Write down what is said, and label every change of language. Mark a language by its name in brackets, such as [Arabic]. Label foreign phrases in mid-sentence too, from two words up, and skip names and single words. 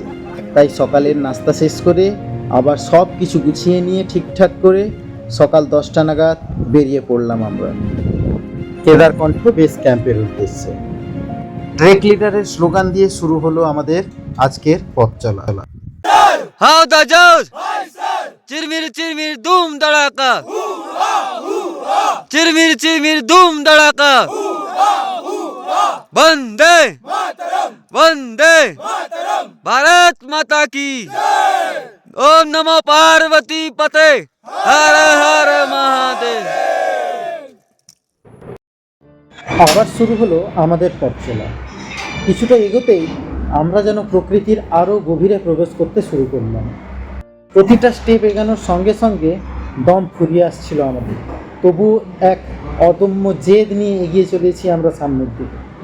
[Bangla] তাই সকালের নাস্তা শেষ করে আবার সব কিছু গুছিয়ে নিয়ে ঠিকঠাক করে সকাল 10টা নাগাদ বেরিয়ে পড়লাম আমরা কেদারকণ্ঠ [English] base camp [Bangla] উদ্দেশ্যে। [English] trek leader [Bangla] স্লোগান দিয়ে শুরু হলো আমাদের আজকের পথ চলা। [Hindi] हाँ दाजोस चिरमिर चिरमिर धूम धड़ाका, चिरमिर चिरमिर धूम धड़ाका। वंदे वंदे भारत माता की। [Sanskrit] ओम नमो पार्वती पते हर हर महादेव। [Bangla] আবার শুরু হলো আমাদের পথ চলা। কিছুটা এগোতেই আমরা যেন প্রকৃতির আরও গভীরে প্রবেশ করতে শুরু করলাম। প্রতিটা স্টেপ এগানোর সঙ্গে সঙ্গে দম ফুরিয়ে আসছিল আমাদের, তবু এক অদম্য জেদ নিয়ে এগিয়ে চলেছি আমরা সামনের দিকে।